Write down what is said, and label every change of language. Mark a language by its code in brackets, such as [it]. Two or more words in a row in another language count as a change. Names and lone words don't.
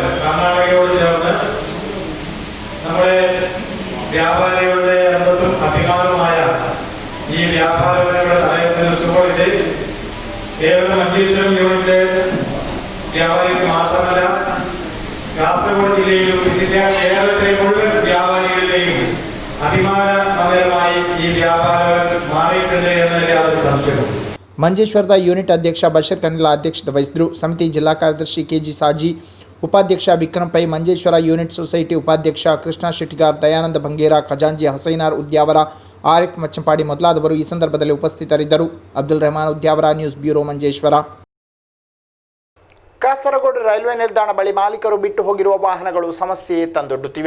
[ml] കർണാടകയോട് ചേർന്ന് നമ്മുടെ വ്യാപാരികളുടെ അന്തസ്സും അഭിമാനവുമായ ഈ വ്യാപാരങ്ങളുടെ തലയത്തിൽ നിൽക്കുമ്പോൾ ഇത് കേവലം മഞ്ചേശ്വരം യൂണിറ്റ് വ്യാപാരിക്ക് മാത്രമല്ല, കാസർഗോഡ് ജില്ലയിലും വിശിഷ്ട കേരളത്തിലെ മുഴുവൻ വ്യാപാരികളുടെയും അഭിമാന മന്ദിരമായി ഈ വ്യാപാരം മാറിയിട്ടുണ്ട് എന്നതിൽ യാതൊരു സംശയവും. [kn] ಮಂಜೇಶ್ವರದ ಯೂನಿಟ್ ಅಧ್ಯಕ್ಷ ಬಶೀರ್ ಕನಿಲಾ ಅಧ್ಯಕ್ಷತೆ ವಹಿಸಿದರು. ಸಮಿತಿ ಜಿಲ್ಲಾ ಕಾರ್ಯದರ್ಶಿ ಕೆಜಿ ಸಾಜಿ, ಉಪಾಧ್ಯಕ್ಷ ವಿಕ್ರಮ್ ಪೈ, ಮಂಜೇಶ್ವರ ಯೂನಿಟ್ ಸೊಸೈಟಿ ಉಪಾಧ್ಯಕ್ಷ ಕೃಷ್ಣ ಶೆಟ್ಟಿಗಾರ್, ದಯಾನಂದ ಭಂಗೇರ, ಖಜಾಂಜಿ ಹಸೈನಾರ್ ಉದ್ಯಾವರ, ಆರಿಫ್ ಮಚ್ಚಂಪಾಡಿ ಮೊದಲಾದವರು ಈ ಸಂದರ್ಭದಲ್ಲಿ ಉಪಸ್ಥಿತರಿದ್ದರು. ಅಬ್ದುಲ್ ರೆಹಮಾನ್ ಉದ್ಯಾವರ, [en] news bureau [kn] ಮಂಜೇಶ್ವರ. ಕಾಸರಗೋಡು ರೈಲ್ವೆ ನಿಲ್ದಾಣ ಬಳಿ ಮಾಲೀಕರು ಬಿಟ್ಟು ಹೋಗಿರುವ ವಾಹನಗಳು ಸಮಸ್ಯೆ ತಂದೊಡ್ಡುತ್ತಿವೆ.